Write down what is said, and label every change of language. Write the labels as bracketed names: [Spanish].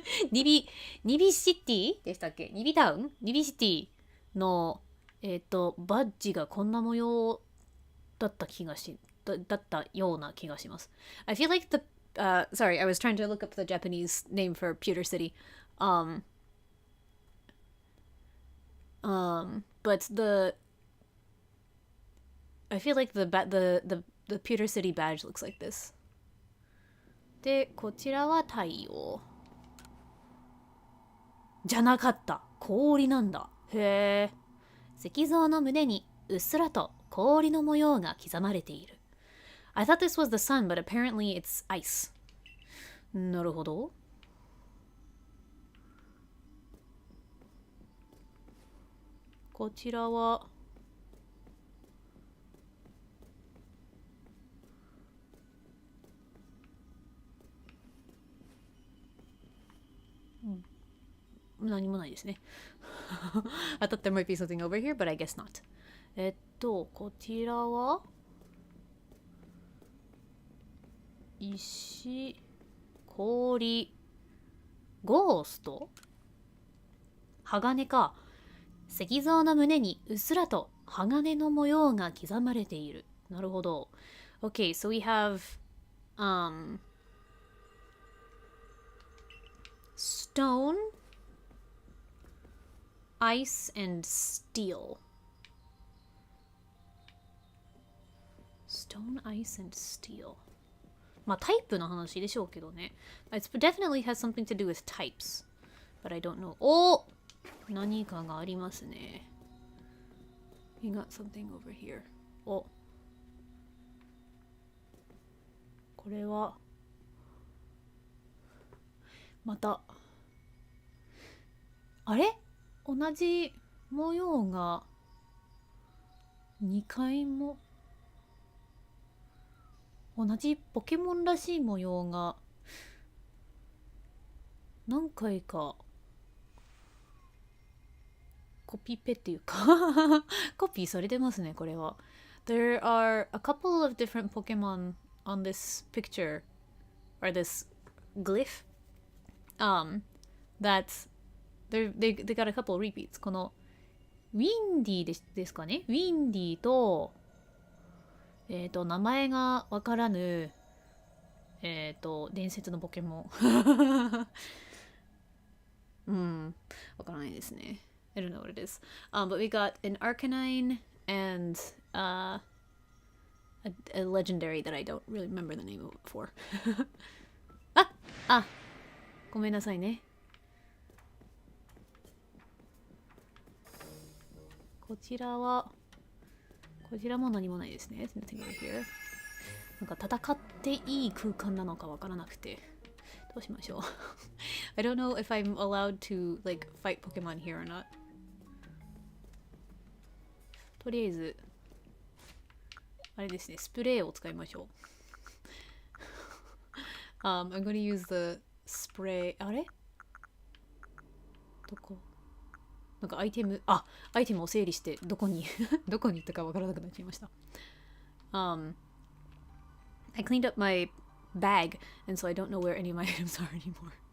[Japanese] にびシティでしたっけ？にびタウン？にびシティのバッジがこんな模様だったような気がします。 [English] I feel like sorry, I was trying to look up the Japanese name for Pewter City. But I feel like the Pewter City badge looks like this. [Japanese] で、こちらは太陽。じゃなかった。氷なんだ。へえ。石像の胸にうっすらと氷の模様が刻まれている。 [English] I thought this was the sun, but apparently it's ice. [Japanese] なるほど。こちらは何もないですね。 [English] I thought there might be something over here, but I guess not. [Japanese] こちらは石、氷、ゴースト？鋼か。石像の胸にうっすらと鋼の模様が刻まれている。なるほど。 [English] Okay, so we have stone, ice, and steel. Stone, ice, and steel. [Japanese] まあタイプの話でしょうけどね。 [English] It definitely has something to do with types. But I don't know. [Japanese] お！何かがありますね。 [English] We got something over here. [Japanese] お。これはまたあれ？同じ模様が2回も同じポケモンらしい模様が何回かコピペっていうかコピーされてますね、これは。 [English] There are a couple of different Pokemon on this picture, or this glyph. That's they got a couple repeats. [Japanese] このウィンディですかね。ウィンディと名前がわからぬ伝説のポケモンうん、わからないですね。 [English] I don't know what it is. But we got an Arcanine and a legendary that I don't really remember the name of it for. [Japanese] ごめんなさいね。こちらも何もないですね。 [English] Nothing over here. [Japanese] なんか戦っていい空間なのかわからなくて。どうしましょう [English] I don't know if I'm allowed to like fight Pokemon here or not. [Japanese] とりあえずあれですね、スプレーを使いましょう [English] I'm gonna use the spray. [Japanese] あれどこなんかアイテムを整理してどこにどこに行ったかわからなくなっちゃいました [English] I cleaned up my bag, and so I don't know where any of my items are anymore.